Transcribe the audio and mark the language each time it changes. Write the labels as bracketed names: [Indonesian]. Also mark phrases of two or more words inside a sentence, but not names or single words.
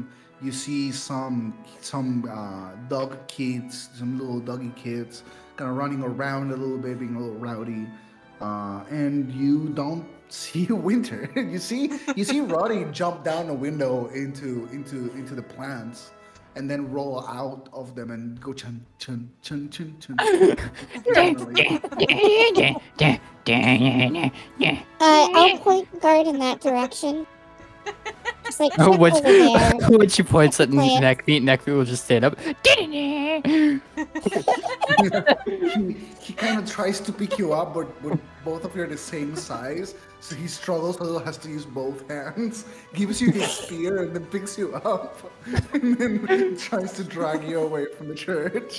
[English] You see some dog kids, some little doggy kids, kind of running around a little bit, being a little rowdy. And you don't see Winter. you see Roddy jump down a window into the plants, and then roll out of them and go chun chun chun chun chun. Definitely. I'll point guard in that direction. Just like Oh, check when, over there. when she points at Play it. Neckbeat will just stand up. He kind of tries to pick you up, but both of you are the same size, so he struggles a little, has to use both hands, gives you his spear, and then picks you up, and then tries to drag you away from the church.